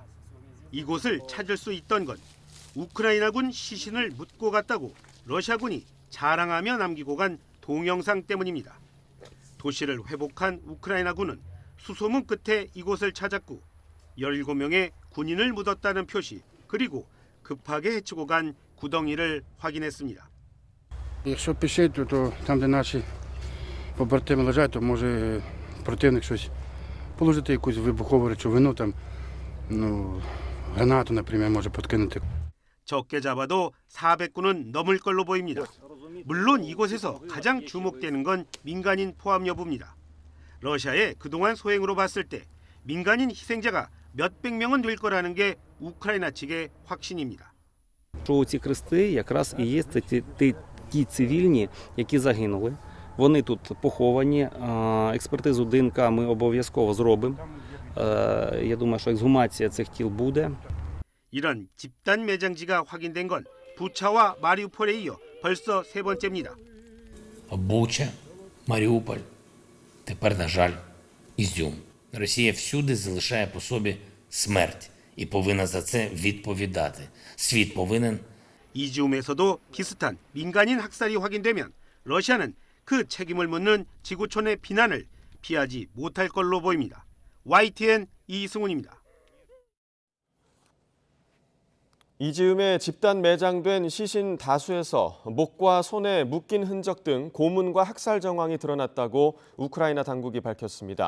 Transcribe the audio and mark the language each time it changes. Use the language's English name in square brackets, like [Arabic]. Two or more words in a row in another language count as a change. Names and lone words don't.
[Korean] 이곳을 찾을 수 있던 건 우크라이나군 시신을 묻고 갔다고 러시아군이 자랑하며 남기고 간 동영상 때문입니다. 도시를 회복한 우크라이나군은 수소문 끝에 이곳을 찾았고 17명의 군인을 묻었다는 표시, 그리고 급하게 헤치고 간 구덩이를 확인했습니다. [Ukrainian] Якщо пішити, то там, де наші побратими лежать, то може противник щось положити, якусь вибухову речовину, там, гранату, наприклад, може подкинути. [Korean] 적게 잡아도 400군은 넘을 걸로 보입니다. 물론 이곳에서 가장 주목되는 건 민간인 포함 여부입니다. 러시아의 그동안 소행으로 봤을 때 민간인 희생자가 몇백 명은 될 거라는 게 우크라이나 측의 확신입니다. [Ukrainian] Що ці хрести якраз і є ті цивільні, які загинули. Вони тут поховані. Експертизу ДНК ми обов'язково зробимо. Я думаю, що ексгумація цих тіл буде. [Korean] 이런 집단 매장지가 확인된 건 부차와 마리우폴에 이어 벌써 세 번째입니다. [Ukrainian] Буча, Маріуполь, тепер, на жаль, Ізюм. Росія всюди залишає по собі смерть і повинна за це відповідати. Світ повинен. [Korean] 이지움에서도 비슷한 민간인 학살이 확인되면 러시아는 그 책임을 묻는 지구촌의 비난을 피하지 못할 걸로 보입니다. YTN 이승훈입니다. 이즈움에 집단 매장된 시신 다수에서 목과 손에 묶인 흔적 등 고문과 학살 정황이 드러났다고 우크라이나 당국이 밝혔습니다.